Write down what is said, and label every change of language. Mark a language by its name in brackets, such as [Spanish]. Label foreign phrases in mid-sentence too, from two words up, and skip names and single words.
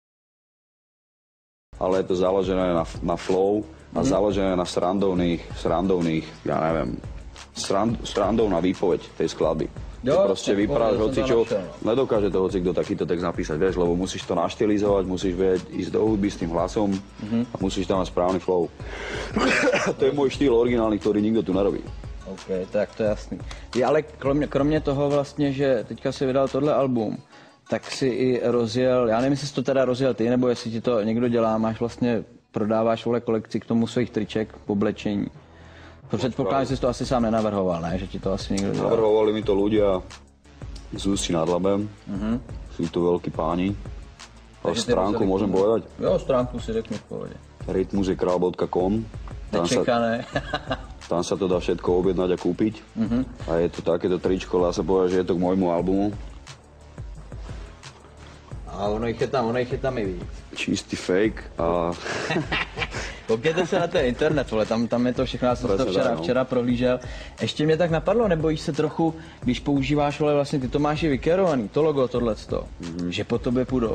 [Slovak] ale je to založené na flow a založené na srandovných, ja neviem, srandovná výpoveď tej skladby. Jo, proste vyprávaš hocičo, nedokáže to hocikto takýto text napísať, vieš, lebo musíš to naštilizovať, musíš vedieť ísť do hudby s tým hlasom a musíš tam mať správny flow. To je môj štýl originálny, ktorý nikto tu nerobí. [Czech] OK, tak to je jasný. Ale kromě toho vlastně, že teďka si vydal tohle album, tak si i rozjel, já nevím, jestli jsi to teda rozjel ty, nebo jestli ti to někdo dělá, máš vlastně, prodáváš kolekci k tomu svých triček, oblečení. Předpokládám, že jsi to asi sám nenavrhoval, ne? Že ti to asi někdo dělal. [Slovak] Navrhovali mi to ľudia z Ústí nad Labem, sú to veľkí páni. A stránku môžem povedať? [Czech] Jo, stránku si řekni v pohodě. rytmusekral.com. Nečekané. [Slovak] Tam sa to dá všetko objednať a kúpiť. A je to takéto tričko, dá sa povedať, že je to k môjmu albumu. [Czech] A ono jich je tam i víc. Čistý fake a... Koukněte se na ten internet, vole, tam je to všechno, já jsem to včera prohlížel. Ještě mě tak napadlo, nebojíš se trochu, když používáš, vole, vlastně ty to máš i vykerovaný, to logo, tohleto, že po tobě půjdou.